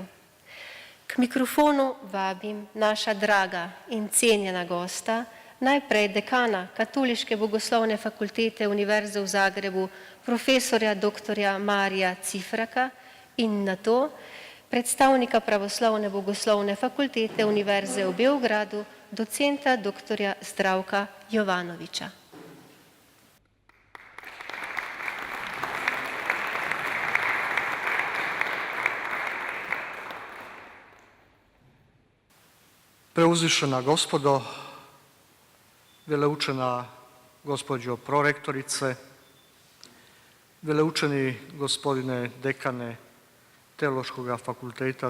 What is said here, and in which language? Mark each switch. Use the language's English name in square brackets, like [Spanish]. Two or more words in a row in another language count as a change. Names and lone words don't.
[Slovenian] K mikrofonu vabim naša draga in cenjena gosta, najprej dekana Katoliške bogoslovne fakultete Univerze v Zagrebu, profesorja dr. Marija Cifraka in nato predstavnika Pravoslavne bogoslovne fakultete Univerze v Beogradu, docenta dr. Zdravka Jovanoviča. [Croatian] Preuzvišena gospodo, veleučena gospođo prorektorice, veleučeni gospodine dekane Teološkog fakulteta